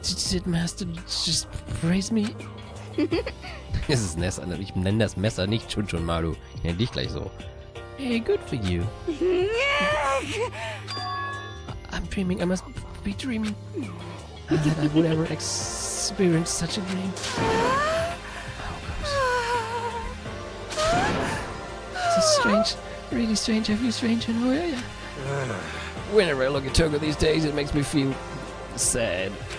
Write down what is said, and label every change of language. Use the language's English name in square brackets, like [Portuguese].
[English] Did Master just praise me? [German] Das ist Messer. Ich nenne das Messer nicht Chunchun Maru. Ich nenne dich gleich so. [English] Hey, good for you. I'm dreaming. I must be dreaming. That I would ever experience such a dream. Oh, gosh. is strange. Really strange. I feel strange and weird. Whenever I look at Toko these days, it makes me feel sad.